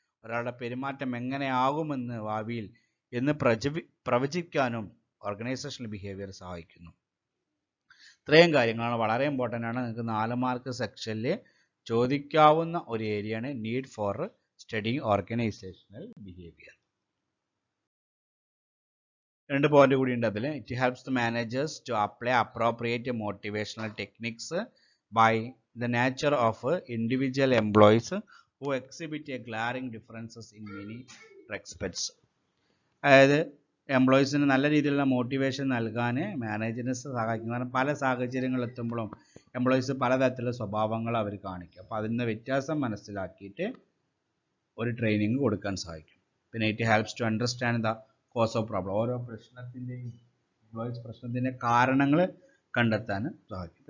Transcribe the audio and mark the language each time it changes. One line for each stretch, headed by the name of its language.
Malayalam: ഒരാളുടെ പെരുമാറ്റം എങ്ങനെയാകുമെന്ന് ഭാവിയിൽ എന്ന് പ്രവചിക്കാനും ഓർഗനൈസേഷണൽ ബിഹേവിയർ സഹായിക്കുന്നു. ഇത്രയും കാര്യങ്ങളാണ് വളരെ ഇമ്പോർട്ടൻ്റ് ആണ്. നിങ്ങൾക്ക് 4 മാർക്ക് സെക്ഷനിൽ ചോദിക്കാവുന്ന ഒരു ഏരിയയാണ്
English: Need for studying organisational behaviour.
Malayalam: 2 point കൂടി ഉണ്ട് അതിൽ.
English: It helps the managers to apply appropriate motivational techniques by the nature of individual employees who exhibit a glaring differences in many respects.
Malayalam: അതായത് എംപ്ലോയീസിന് നല്ല രീതിയിലുള്ള മോട്ടിവേഷൻ നൽകാൻ മാനേജറിനെ സഹായിക്കും. കാരണം പല സാഹചര്യങ്ങൾ എത്തുമ്പോഴും എംപ്ലോയീസ് പലതരത്തിലുള്ള സ്വഭാവങ്ങൾ അവർ കാണിക്കും. അപ്പോൾ അതിൻ്റെ വ്യത്യാസം മനസ്സിലാക്കിയിട്ട് ഒരു ട്രെയിനിങ് കൊടുക്കാൻ സഹായിക്കും. പിന്നെ
English: It helps to understand the cause of problem.
Malayalam: ഓരോ പ്രശ്നത്തിൻ്റെയും എംപ്ലോയീസ് പ്രശ്നത്തിൻ്റെ കാരണങ്ങൾ കണ്ടെത്താൻ സഹായിക്കും.